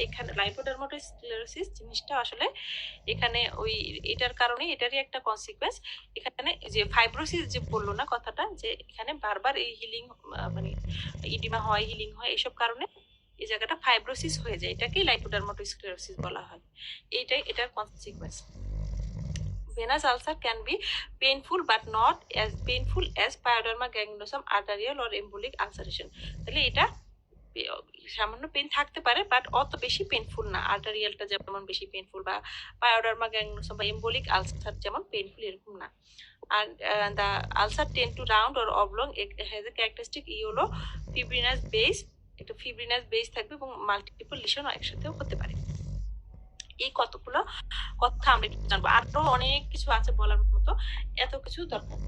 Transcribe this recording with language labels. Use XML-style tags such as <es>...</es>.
<bn>এখানে লাইপোডার্মাটোস্ক্লেরোসিস জিনিসটা আসলে এখানে ওই এটার কারণে, এটারই একটা কনসিকুয়েন্স। এখানে যে ফাইব্রোসিস যে বললো না কথাটা, যে এখানে বারবার এই হিলিং মানে ইডিমা হয়, হিলিং হয়, এইসব কারণে এই জায়গাটা ফাইব্রোসিস হয়ে যায়, এটাকেই লাইপোডার্মাটোস্ক্লেরোসিস বলা হয়, এইটাই এটার consequence.</bn> <en>Venous ulcer can be painful but not as painful as pyoderma gangrenosum arterial or embolic ulceration। তাহলে এটা সামান্য pain থাকতে পারে but অত বেশি পেনফুল না, আর্টারিয়ালটা যেমন বেশি পেনফুল বা পায়োডার্মা গ্যাংগ্রেনোসাম বা এম্বোলিক আলসার যেমন পেনফুল, এরকম না। আর the ulcer tend to round or oblong, it has a characteristic yellow fibrinous base,</en> <bn>একটা ফিব্রিনাস বেস থাকবে এবং মাল্টিপল লিশন একসাথেও হতে পারে। এই কতগুলো কথা আমরা একটু জানবো, আরো অনেক কিছু আছে বলার মতো, এত কিছু দরকার।</bn>